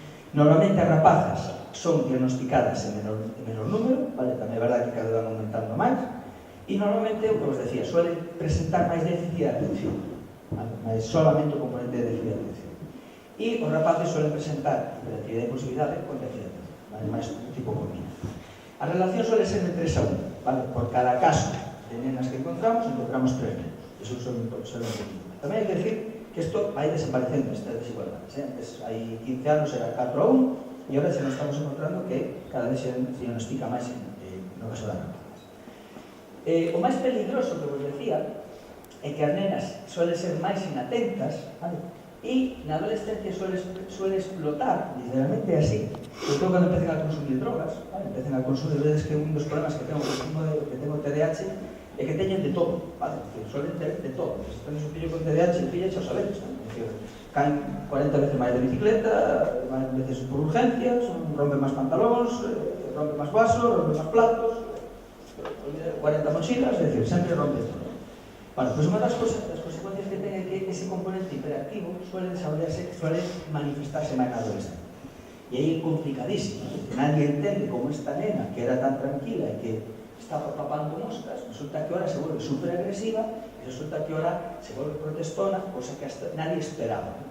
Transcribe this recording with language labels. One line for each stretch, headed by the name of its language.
Galician: Normalmente as rapazas son diagnosticadas en menor número, vale, tamén é verdade que cada vez van aumentando máis, e normalmente, o que vos decía, suelen presentar máis déficit de atención, vale? Máis solamente o componente de déficit de atención. E os rapaces suelen presentar hiperactividade e impulsividade con déficit de atención, vale? Máis un tipo combinado. A relación suele ser de 3 a 1, vale? Por cada caso de nenas que encontramos 3 nenos.
Spanish: Eso suele ser un poquito.
Galician: Tamén hai que decir que isto vai desaparecendo, esta desigualdade. Antes, hai 15 anos era 4 a 1, e agora xa nos estamos encontrando que cada vez se diagnostica máis no caso da rapaz. O máis peligroso que vos decía é que as nenas suelen ser máis inatentas, vale? E na adolescencia suele explotar, literalmente así, sobre todo cando empecen a consumir drogas, vale? Empecen a consumir, vedes que un dos problemas que tengo TDAH é que teñen de todo, vale? Suelen ter de todo. Se tenes un fillo con TDAH, el fillo xa sabedes, ¿no? Es decir, caen 40 veces máis de bicicleta, máis veces por urgencias, rompen máis pantalóns, rompen máis vasos, rompen máis platos, 40 mochilas, es decir, sempre rompe todo. Bueno, pues unha das consecuencias que ten é que ese componente hiperactivo suele desarrollarse, suele manifestarse máis na adolescencia. E aí é complicadísimo, nadie entende como esta nena, que era tan tranquila e que estaba papando moscas,
Spanish: resulta que ahora se vuelve super agresiva e resulta que ahora se vuelve protestona, cosa que hasta nadie esperaba.